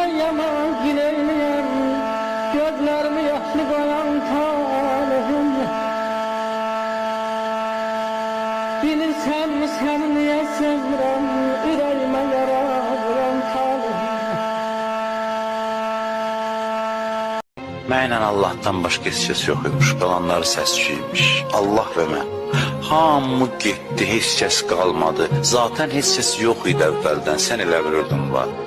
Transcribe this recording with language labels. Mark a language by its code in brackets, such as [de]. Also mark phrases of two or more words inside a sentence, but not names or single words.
[tr] ama güleyliyem, gözlerimi yaşlı koyan talihim. Bilirsen mi seni niye sevirem, yüreğime yara vuran talihim. [az] Mənlə Allah'tan başqa heç kəs yox imiş, qalanları səsküymiş. Allah və mən. Hamı getdi, heç kəs qalmadı. Zaten heç kəs yox idi əvvəldən, sən elə bilirdin var.